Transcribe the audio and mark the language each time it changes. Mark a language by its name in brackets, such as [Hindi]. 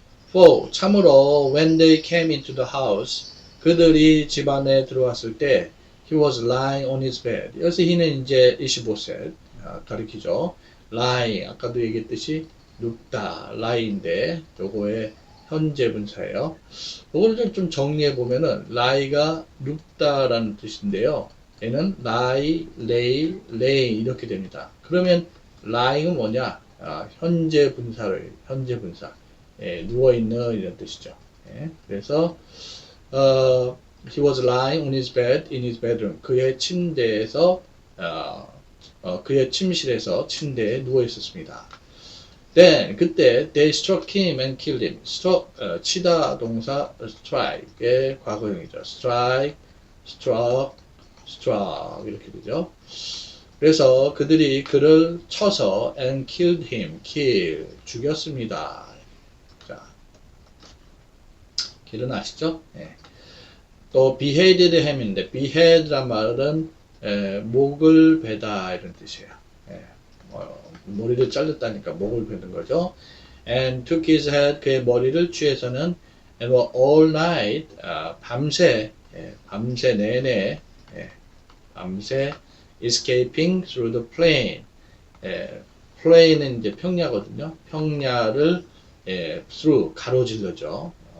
[English] For, 참으로 when they came into the house, [Korean] 그들이 집 안에 들어왔을 때 [English] he was lying on his bed. [Korean] 여기서 he는 이제 이시보셋 가리키죠. lying, 아까도 얘기했듯이 눕다, lie인데 요거의 현재 분사예요. 요거를 좀 정리해 보면은 lie가 눕다라는 뜻인데요. 얘는 lie, lay 이렇게 됩니다. 그러면 lying은 뭐냐? 현재 분사. 누워있는 이런 뜻이죠. [English] 그래서 he was lying on his bed in his bedroom. [Korean] 그의 침대에서 그의 침실에서 침대에 누워 있었습니다. [English] Then 그때 they struck him and killed him. [Korean] 치다 동사 strike의 과거형이죠. strike, struck 이렇게 되죠. 그래서 그들이 그를 쳐서 [English] and killed him, [Korean] 죽였습니다. 자, kill은 아시죠? 또 beheaded ham인데 behead란 말은 목을 베다 이런 뜻이에요. 머리를 잘렸다니까 목을 베는 거죠. [English] And took his head, [Korean] 그의 머리를 취해서는 [English] and were all night, [Korean] 밤새 내내 [English] escaping through the plain, [Korean] plain은 이제 평야거든요. 평야를 through 가로질러죠.